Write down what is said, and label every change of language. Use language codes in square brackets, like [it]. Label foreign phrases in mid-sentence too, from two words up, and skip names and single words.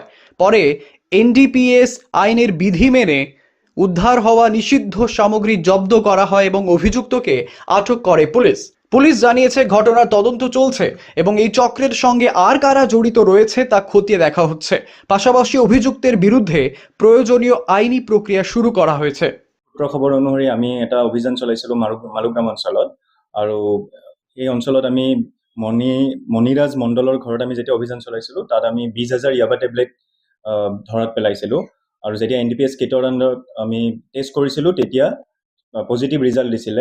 [bn] পরে এনডিপিএস আইনের বিধি মেনে উদ্ধার হওয়া নিষিদ্ধ সামগ্রী জব্দ করা হয় এবং অভিযুক্তকে আটক করে পুলিশ। পুলিশ জানিয়েছে ঘটনার তদন্ত চলছে এবং এই চক্রের সঙ্গে আর কারা জড়িত রয়েছে তা খতিয়ে দেখা হচ্ছে। পাশাপাশি অভিযুক্তের বিরুদ্ধে প্রয়োজনীয় আইনি প্ৰক্ৰিয়া শুরু করা হয়েছে। [as] খবৰ অনুসৰি আমি এটা অভিযান চলাইছিলোঁ মালুগ্ৰাম অঞ্চলত, আৰু এই অঞ্চলত আমি মণিৰাজ মণ্ডলৰ ঘৰত আমি যেতিয়া অভিযান চলাইছিলোঁ, তাত আমি 20,000 ইয়াবা টেবলেট ধৰাত পেলাইছিলোঁ। আৰু যেতিয়া এনডিপিএছ কিটৰ আণ্ডাৰত আমি টেষ্ট কৰিছিলোঁ, তেতিয়া [en] positive result [as] দিছিলে।